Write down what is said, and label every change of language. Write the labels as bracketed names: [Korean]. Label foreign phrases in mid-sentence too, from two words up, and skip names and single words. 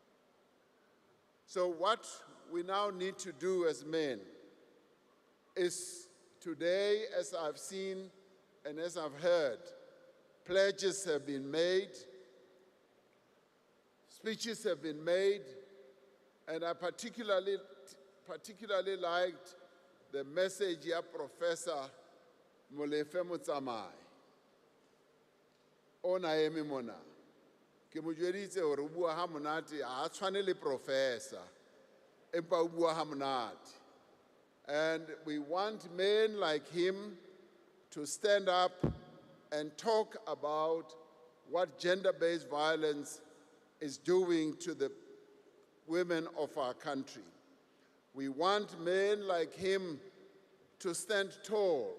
[English] So what we now need to do as men is today, as I've seen and as I've heard, pledges have been made, speeches have been made, and I particularly liked the message of Professor Molefe Motsamai, Onaemi Mona. [Southern Sotho] ke mo jweditse hore o bua ha monate ha a tshwane le professor empa o bua ha monate. [English] And we want men like him to stand up and talk about what gender-based violence is doing to the women of our country. We want men like him to stand tall.